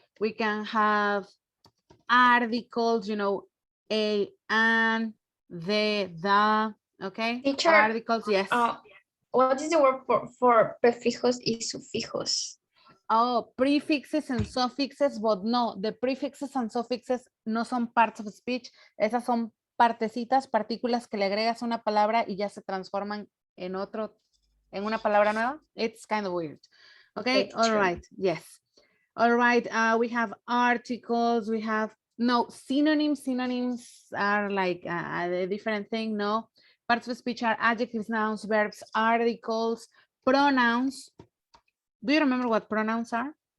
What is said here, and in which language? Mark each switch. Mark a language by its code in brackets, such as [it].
[en] We can have articles, you know, a, an, the, okay? Teacher, articles, yes. What is the word for [es] prefijos y sufijos? [en] Oh, prefixes and suffixes, but no, the prefixes and suffixes [es] no son [en] parts of speech. [es] Esas son partecitas, partículas que le agregas a una palabra y ya se transforman en una palabra nueva. [en] It's kind of weird. Okay, all right, yes. All right, we have articles, we have, no, synonyms. Synonyms are like a different thing, no. Parts of speech are adjectives, nouns, verbs, articles, pronouns. Do you remember what pronouns are?